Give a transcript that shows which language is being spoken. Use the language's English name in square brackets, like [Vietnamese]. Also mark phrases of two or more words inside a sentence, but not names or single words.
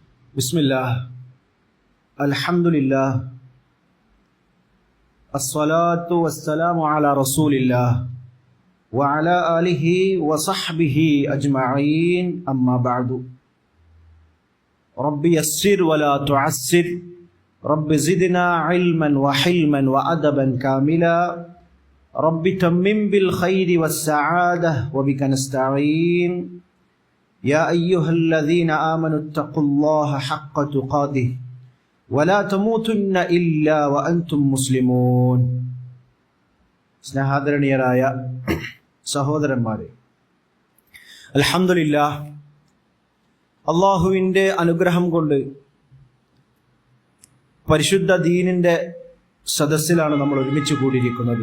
[Arabic] بسم الله الحمد لله الصلاة والسلام على رسول الله وعلى آله وصحبه أجمعين أما بعد. رب يسر ولا تعسر رب زدنا علما وحلما وأدبا كاملا رب تمم بالخير والسعادة وبك نستعين. يا أيها الذين آمنوا اتقوا الله حق تقاته ولا تموتن إلا وأنتم مسلمون. [Malayalam] സ്നേഹാദരണീയരായ സഹോദരന്മാരെ, അൽഹംദുലില്ലാഹ്, അള്ളാഹുവിൻ്റെ അനുഗ്രഹം കൊണ്ട് പരിശുദ്ധ ദീനിൻ്റെ സദസ്സിലാണ് നമ്മൾ ഒരുമിച്ച് കൂടിയിരിക്കുന്നത്.